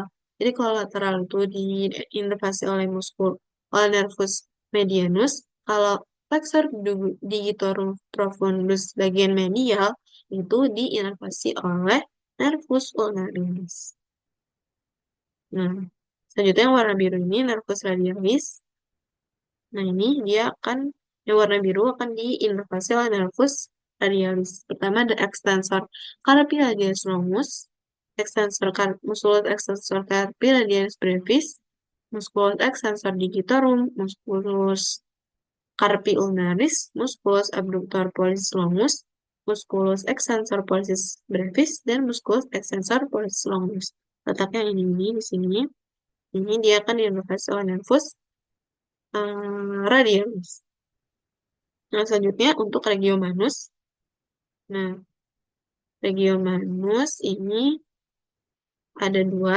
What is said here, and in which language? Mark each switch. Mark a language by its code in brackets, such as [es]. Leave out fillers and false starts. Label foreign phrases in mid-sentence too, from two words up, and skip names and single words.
[id] Jadi kalau lateral itu diinervasi oleh [la] nervus medianus, [id] kalau [la] flexor digitorum profundus [id] bagian medial itu diinervasi oleh [la] nervus ulnaris. [id] Nah, selanjutnya yang warna biru ini [la] nervus radialis. [id] Nah, ini dia yang warna biru akan diinervasi oleh [la] nervus radialis. [id] Pertama ada [la] extensor carpi radialis longus, musculus extensor carpi radialis brevis, musculus extensor digitorum, musculus carpi ulnaris, musculus abductor pollicis longus, musculus extensor pollicis brevis, dan musculus extensor pollicis longus. [id] Letaknya ini di sini. Ini dia akan diinervasi oleh [la] nervus radialis. [id] Nah, selanjutnya untuk regiomanus. Nah, regiomanus ini ada dua.